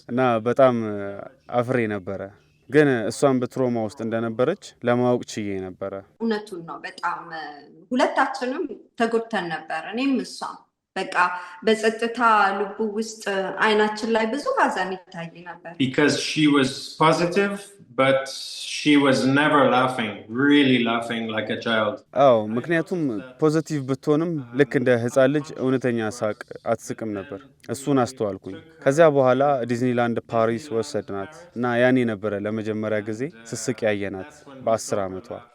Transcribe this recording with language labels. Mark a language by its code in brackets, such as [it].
[am] እና በጣም አፍሬ ነበረ፣ ግን እሷን በትሮማ ውስጥ እንደነበረች ለማወቅ ችዬ ነበረ። እውነቱን ነው። በጣም ሁለታችንም ተጎድተን ነበር፣ እኔም እሷም። በቃ በጸጥታ ልቡ ውስጥ አይናችን ላይ ብዙ ሀዘን ይታይ ነበር። [en] Because she was positive, but she was never laughing, really laughing like a child. [am] አዎ፣ ምክንያቱም ፖዚቲቭ ብትሆንም ልክ እንደ ሕፃን ልጅ እውነተኛ ሳቅ አትስቅም ነበር። እሱን አስተዋልኩኝ። ከዚያ በኋላ ዲዝኒላንድ ፓሪስ ወሰድናት እና ያኔ ነበረ ለመጀመሪያ ጊዜ ስስቅ ያየናት በ10 ዓመቷ።